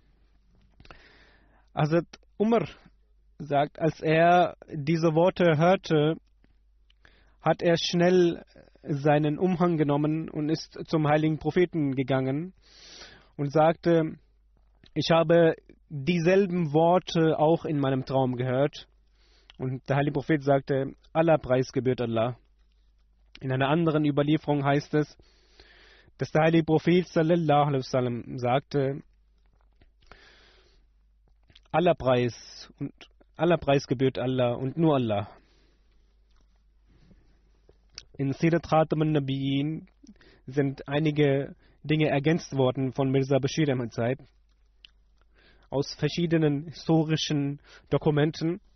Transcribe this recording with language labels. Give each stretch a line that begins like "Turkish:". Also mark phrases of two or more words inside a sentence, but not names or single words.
German: Hazrat Umar sagt, als er diese Worte hörte, hat er schnell seinen Umhang genommen und ist zum heiligen Propheten gegangen und sagte: Ich habe dieselben Worte auch in meinem Traum gehört. Und der heilige Prophet sagte: Aller Preis gebührt Allah. In einer anderen Überlieferung heißt es, dass der heilige Prophet
Arabic: صلى الله عليه وسلم
German: sagte: Aller Preis gebührt Allah und nur Allah. In Sirat Khatam al-Nabiyyin sind einige Dinge ergänzt worden von Mirza Bashir Ahmad Saib aus verschiedenen historischen Dokumenten.